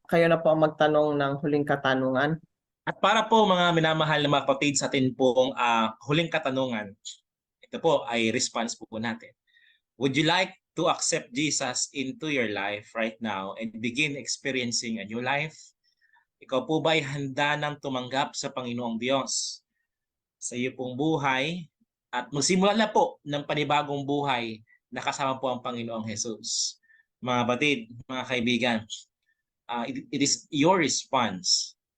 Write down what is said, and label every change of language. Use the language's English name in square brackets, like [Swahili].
[Filipino] Kayo na po ang magtanong ng huling katanungan. At para po, mga minamahal na mga kapatid, sa atin pong huling katanungan, ito po ay response po natin. [English] Would you like to accept Jesus into your life right now and begin experiencing a new life? [Filipino] Ikaw po ba ay handa nang tumanggap sa Panginoong Diyos sa iyo pong buhay at magsimula na po ng panibagong buhay na kasama po ang Panginoong Jesus? Mga batid, mga kaibigan, [English] it is your response.